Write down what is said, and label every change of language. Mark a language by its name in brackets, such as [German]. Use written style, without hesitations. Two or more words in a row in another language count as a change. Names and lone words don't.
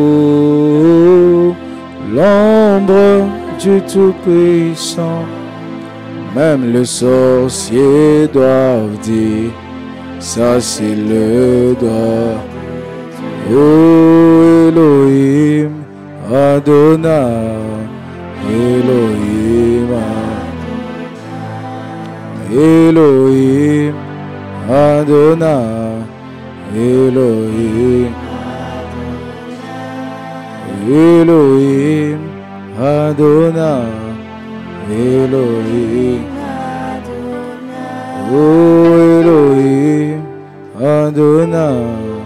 [French] l'ombre du Tout-Puissant, même les sorciers doivent dire, ça c'est le doigt. Oh Elohim Adonai, Elohim, Elohim Adonai, Elohim, Elohim Adonai, Elohim, oh Elohim Adonai,